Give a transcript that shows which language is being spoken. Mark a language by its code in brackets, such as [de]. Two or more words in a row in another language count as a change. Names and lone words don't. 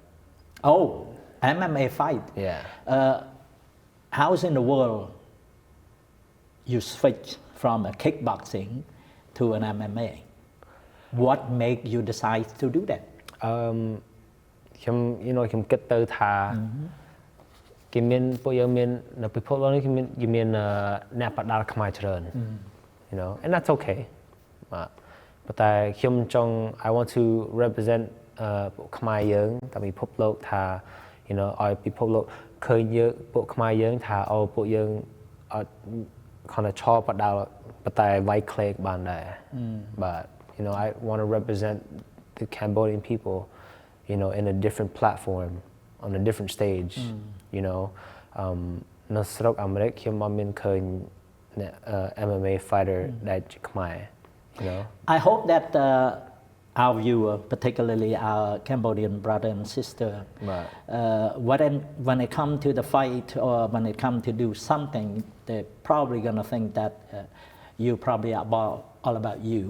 [en] Oh, MMA fight. yeah How's in the world you switch from a kickboxing to an MMA? What made you decide to do that? [km] ខ្ញុំ [en] you know [km] ខ្ញុំគិតទៅថាគេមានពួកយើងមាននៅពិភពលោកនេះគេមានអ្នកបដាល់ខ្មែរច្រើន [en] you know and that's okay [km] បាទប៉ុន្តែខ្ញុំចង់ [en] I want to represent [km] ពួកខ្មែរយើងតាមពិភពលោកថា [en] you know [km] ឲ្យពិភពលោកឃើញយើងពួកខ្មែរយើងថាអូពួកយើងអត់ខំតែឈរបដាល់ប៉ុន្តែវាយក្លេកបានដែរបាទ [en] you know I want to represent the Cambodian people you know in a different platform on a different stage you know [km] នៅស្រុកអាមេរិកខ្ញុំមកមានឃើញ [en] MMA fighter [km] ដែលជាខ្មែរ [en] you know I hope that our viewer, particularly our Cambodian brother and sister, Right. when it comes to the fight or when it comes to do something, they're probably going to think that you probably are all about you.